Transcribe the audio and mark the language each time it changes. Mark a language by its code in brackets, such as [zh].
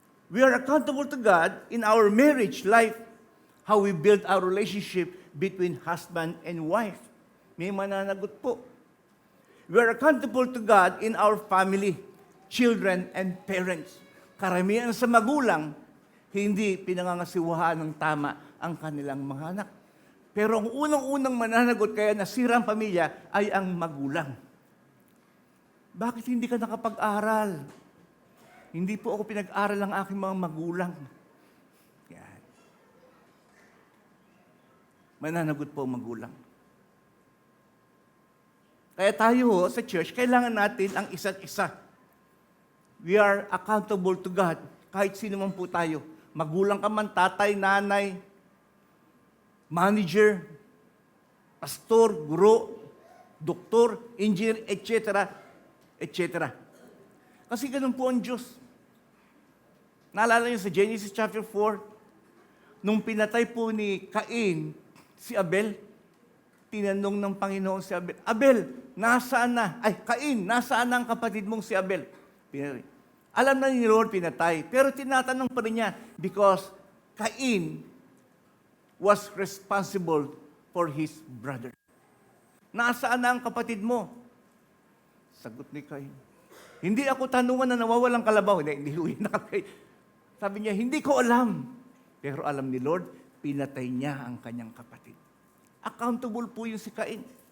[en] We are accountable to God in our marriage life, how we build our relationship between husband and wife. [tl] May mananagot po. [en] We are accountable to God in our family, children, and parents. [tl] Karamihan sa magulang, hindi pinangangasiwahan ng tama ang kanilang mga anak. Pero ang unang-unang mananagot kaya nasira ang pamilya ay ang magulang. Bakit hindi ka nakapag-aral? Hindi po ako pinag-aral ng aking mga magulang. Yan. Mananagot po ang magulang. Kaya tayo sa church, kailangan natin ang isa't isa. [en] We are accountable to God. [tl] Kahit sino man po tayo. Magulang ka man, tatay, nanay, manager, pastor, guro, doktor, engineer, etc., etc. Kasi ganun po ang Diyos. Naalala niyo sa Genesis chapter 4, nung pinatay po ni Cain si Abel, tinanong ng Panginoon si Abel, Abel, nasaan na? Ay, Cain, nasaan na ang kapatid mong si Abel? Pinatay. Alam na ni Lord pinatay, pero tinatanong pa rin niya [en] because Cain was responsible for his brother. [tl] Nasaan na ang kapatid mo? Sagot ni Cain, hindi ako tanungan na nawawalang kalabaw. Hindi nakalagay. Sabi niya, hindi ko alam. Pero alam ni Lord, pinatay niya ang kanyang kapatid. Accountable po yung si Cain.